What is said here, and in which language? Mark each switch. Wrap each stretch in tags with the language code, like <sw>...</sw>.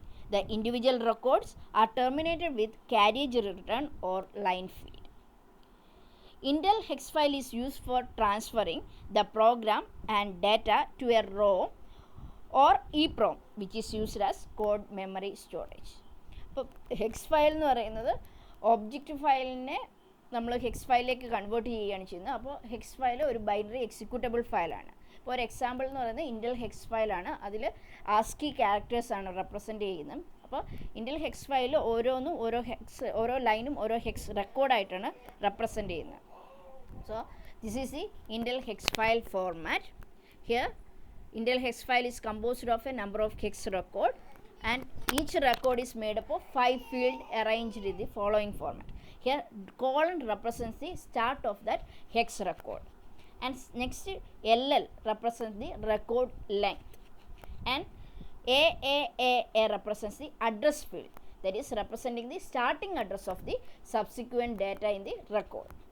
<en>The individual records are terminated with carriage return or line feed. Intel hex file is used for transferring the program and data to a ROM or EEPROM, which is used as code memory storage.</en> <ml>അപ്പോൾ HECS file എന്ന് പറയുന്നത് object ഫയലിനെ നമ്മൾ HECS ഫയലിലേക്ക് convert ചെയ്യുകയാണ് ചെയ്യുന്നത്. അപ്പോൾ HECS file ഒരു ബൈനറി എക്സിക്യൂട്ടബിൾ ഫയലാണ്. ഇപ്പോൾ ഒരു എക്സാമ്പിൾ എന്ന് പറയുന്നത് ഇൻറ്റൽ ഹെക്സ് ഫയലാണ്. അതിൽ ആസ്കി ക്യാരക്ടേഴ്സാണ് റെപ്രസെൻറ്റ് ചെയ്യുന്നത്. അപ്പോൾ ഇൻറ്റൽ ഹെക്സ് ഫയലിൽ ഓരോന്നും ഓരോ ലൈനും ഓരോ ഹെക്സ് റെക്കോർഡായിട്ടാണ് റെപ്രസെൻറ്റ് ചെയ്യുന്നത്.</ml> <en>So this is the Intel hex file format. Here Intel hex file is composed of a number of hex record and each record is made up of 5 fields arranged in the following format. Here colon represents the start of that hex record and next LL represents the record length and AAA represents the address field, that is representing the starting address of the subsequent data in the record.</en>